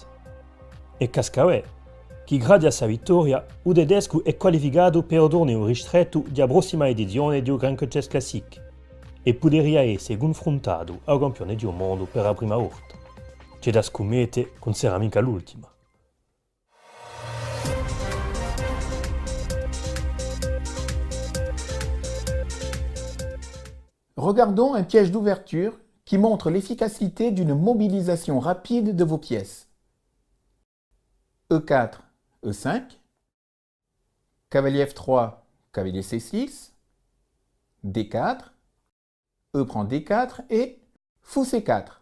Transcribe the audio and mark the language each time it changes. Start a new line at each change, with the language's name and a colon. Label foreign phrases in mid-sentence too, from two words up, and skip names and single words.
Italian: E cascavè che grazie a sua vittoria il tedesco è qualificato per il torneo ristretto della prossima edizione del Grand Chess Classic e potrebbe essere confrontato al campione del mondo per la prima volta. C'è da scommettere che non sarà mica l'ultima.
French: Regardons un piège d'ouverture qui montre l'efficacité d'une mobilisation rapide de vos pièces. E4, E5, cavalier F3, cavalier C6, D4, E prend D4 et fou C4.